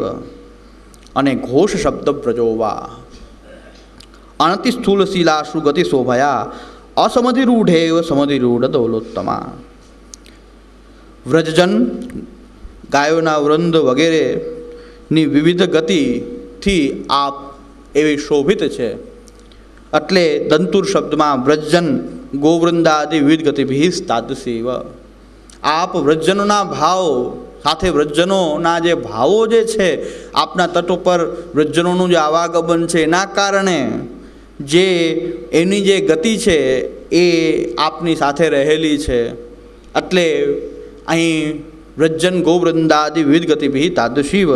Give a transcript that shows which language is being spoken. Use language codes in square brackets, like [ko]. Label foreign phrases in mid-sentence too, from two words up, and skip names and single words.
[sa] अने घोष शब्द व्रजोवा अनति स्थूलशीलाशु गति शोभया असमधिरूढ़ेव समधिरूढ़ दौलोत्तमा। [gu] વ્રજજન ગાયોના વૃંદ વગેરેની વિવિધ ગતિથી આપ એવી શોભિત છે, એટલે દંતુર શબ્દમાં [sa] व्रजजन गोवृंदादि विविध गतिभिः तादृशेव। [gu] આપ વ્રજજનોના ભાવ સાથે વ્રજજનોના જે ભાવો જે છે આપના તટ ઉપર વ્રજજનોનું જે આવાગમન છે એના કારણે જે એની જે ગતિ છે એ આપની સાથે રહેલી છે, એટલે અહીં [sa] व्रजजन गोवृंदादि विविध गतिभिः तादृशीव।